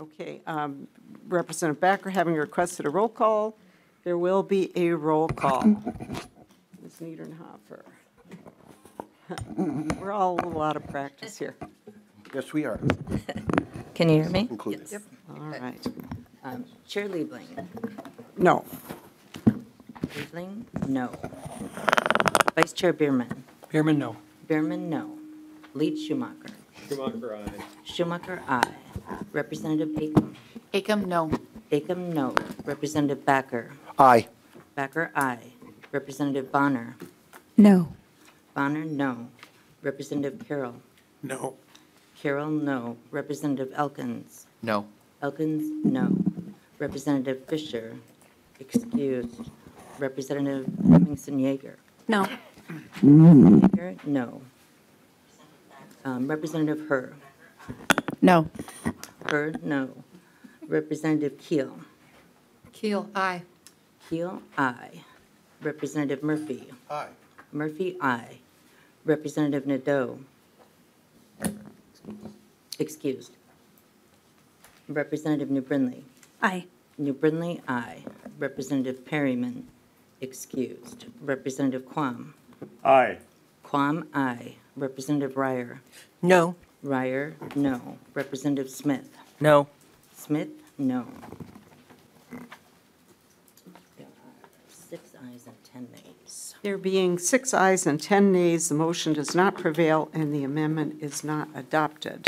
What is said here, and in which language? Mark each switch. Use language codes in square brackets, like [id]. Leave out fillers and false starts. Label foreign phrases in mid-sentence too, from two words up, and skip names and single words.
[en] Okay, Representative Backer having requested a roll call. There will be a roll call. Ms. Niedernhofer. We're all a little out of practice here. Yes, we are. Can you hear me? Included. Yes. All right. Chair Liebling? No. Liebling? No. Vice Chair Bierman? Bierman, no. Bierman, no. Lead Schumacher? Schumacher, aye. Schumacher, aye. Representative Acom? Acom, no. Acom, no. Representative Backer? Aye. Backer, aye. Representative Bonner? No. Bonner, no. Representative Carroll? No. Carroll, no. Representative Elkins? No. Elkins, no. Representative Fisher, excused. Representative Livingston Yeager? No. Yeager, no. Representative Herr? No. Herr, no. Representative Keel? Keel, aye. Keel, aye. Representative Murphy? Aye. Murphy, aye. Representative Nadeau? Excused. Representative New Brindley? Aye. New Brindley, aye. Representative Perryman? Excused. Representative Quam? Aye. Quam, aye. Representative Ryer? No. Ryer, no. Representative Smith? No. Smith, no. There are 6 ayes and 10 nays. There being 6 ayes and 10 nays, the motion does not prevail and the amendment is not adopted.